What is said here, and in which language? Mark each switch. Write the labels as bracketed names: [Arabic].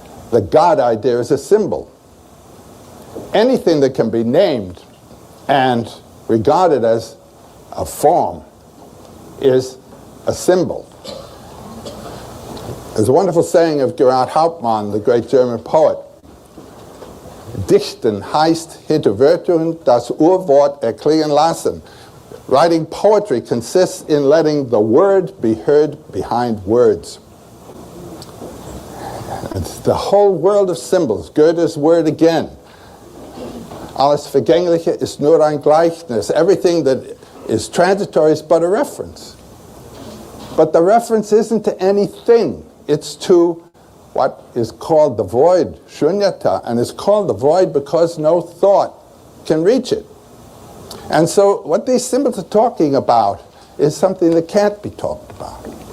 [English] The God idea is a symbol. Anything that can be named and regarded as a form is a symbol. There's a wonderful saying of Gerhard Hauptmann, the great German poet. [German] Dichten heißt hinter Wörtern das Urwort erklingen lassen. [English] Writing poetry consists in letting the word be heard behind words. It's the whole world of symbols. Goethe's word again. [German] Alles Vergängliche ist nur ein Gleichnis. [English] Everything that is transitory is but a reference. But the reference isn't to anything. It's to what is called the void, shunyata, and it's called the void because no thought can reach it. And so what these symbols are talking about is something that can't be talked about.